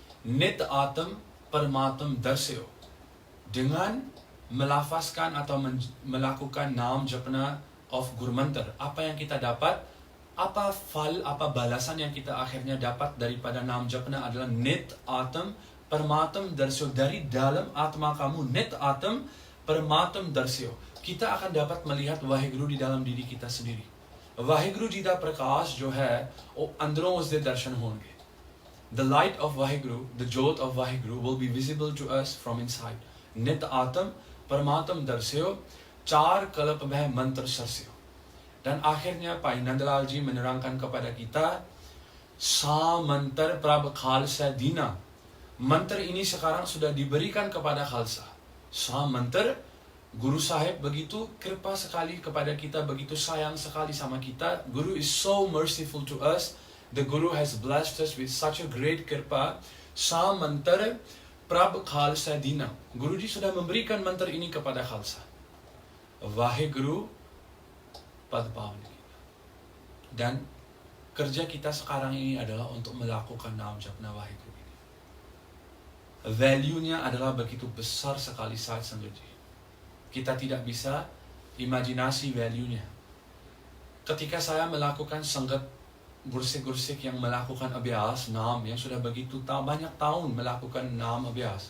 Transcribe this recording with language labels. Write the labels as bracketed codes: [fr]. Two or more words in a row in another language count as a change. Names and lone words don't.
[pa] ਨਿਤ ਆਤਮ ਪਰਮਾਤਮ ਦਰਸਿਓ. [ms] Dengan melafazkan atau melakukan [pa] ਨਾਮ ਜਪਣਾ [ms] of Gurmantar, apa yang kita dapat, apa fal, apa balasan yang kita akhirnya dapat daripada [pa] ਨਾਮ ਜਪਣਾ [ms] adalah [pa] ਨਿਤ ਆਤਮ ਪਰਮਾਤਮ ਦਰਸਿਓ. [id] Dari dalam atma kamu, [pa] ਨਿਤ ਆਤਮ ਪਰਮਾਤਮ ਦਰਸਿਓ, [id] kita akan dapat melihat Waheguru di dalam diri kita sendiri. [pa] ਵਾਹਿਗੁਰੂ ਜੀ ਦਾ ਪ੍ਰਕਾਸ਼ ਜੋ ਹੈ, ਵੋ ਅੰਦਰੋਂ ਉਸਦੇ ਦਰਸ਼ਨ ਹੋਣਗੇ. [en] The light of Waheguru, the jot of Waheguru will be visible to us from inside. [pa] ਨਿਤ ਆਤਮ ਪਰਮਾਤਮ ਦਰਸਿਓ, ਚਾਰ ਕਲਪ ਭੈ ਮੰਤ੍ਰ ਸਰਸਿਓ. [id] Dan akhirnya Pai Nandalal ji menerangkan kepada kita, [pa] ਸਾ ਮੰਤਰ ਪ੍ਰਭ ਖਾਲਸਾ ਦੀਨਾ. [id] Mantra ini sekarang sudah diberikan kepada khalsa. [pa] ਸਾ ਮੰਤਰ, [id] Guru Sahib begitu kripa sekali kepada kita, begitu sayang sekali sama kita. [en] Guru is so merciful to us. The Guru has blessed us with such a great kripa. [pa] ਸਾ ਮੰਤਰ ਪ੍ਰਭ ਖਾਲਸਾ ਦੀਨਾ. [id] Guruji sudah memberikan mantra ini kepada khalsa. [pa] ਵਾਹਿਗੁਰੂ ਪਦ ਪਾਵਨ. [id] Dan kerja kita sekarang ini adalah untuk melakukan [pa] ਨਾਮ ਜਪਣਾ [id] Waheguru ini. Value-nya adalah begitu besar sekali saat sengaja. Kita tidak bisa imajinasi value-nya. Ketika saya melakukan sangat gursik-gursik yang melakukan abhyas, naam, yang sudah begitu banyak tahun melakukan [pa] ਨਾਮ ਅਭਿਆਸ.